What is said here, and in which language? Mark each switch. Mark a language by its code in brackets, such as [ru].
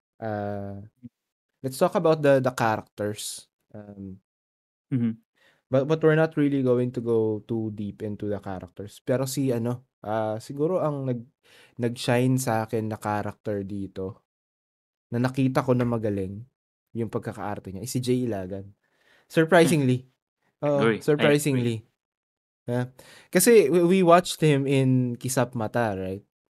[en] Uh, let's talk about the characters. mhm, But we're not really going to go too deep into the characters. [tl] Pero siguro ang nag-shine sa akin na character dito na nakita ko na magaling yung pagkakaarte niya is si Jay Ilagan. [en] Surprisingly. Oo, I agree. surprisingly. Yeah. Kasi we watched him in Kisap Mata, right?